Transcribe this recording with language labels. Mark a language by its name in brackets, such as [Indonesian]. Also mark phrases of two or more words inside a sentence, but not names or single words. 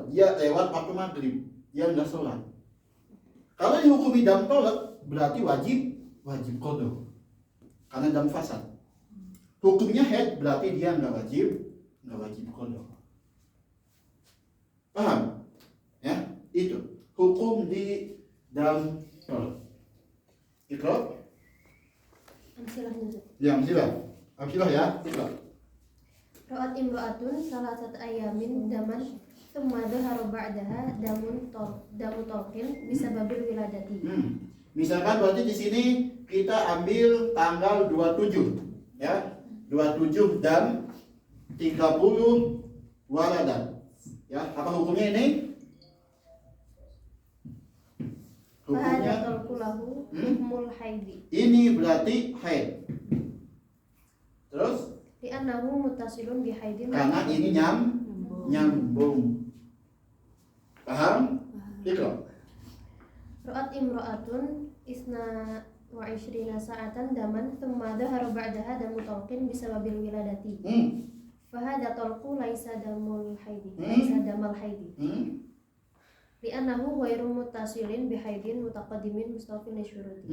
[Indonesian] Dia lewat waktu maghrib, dia nggak sholat. Kalau dihukumi dam tolak berarti wajib qada. Karena dam fasad. Hukumnya haid berarti dia nggak wajib qada. Paham? Ya, itu hukum di dam tolak. [Arabic] اقرأ؟ أمثلة ya. اقرأ. رأت امرأة ثلاثة أيام دما ثم ظهر بعدها دم طلق بسبب الولادة. [Indonesian] Misalkan berarti di sini kita ambil tanggal 27 ya. 27 dan 30 waladan. Ya, apa hukumnya ini? Hukumnya [Arabic] الطلق له حكم الحيض. [Indonesian] Ini berarti haid. Terus [Arabic] لأنه متصل بحيض. [Indonesian] karena ini nyambung. Paham? [Arabic] Ikra. رأت امرأة اثنين وعشرين ساعة دما ثم ظهر بعدها دم طلق بسبب الولادة. فهذا الطلق ليس دم الحيض. لأنه غير متصل بحيض متقدم مستوف للشروط.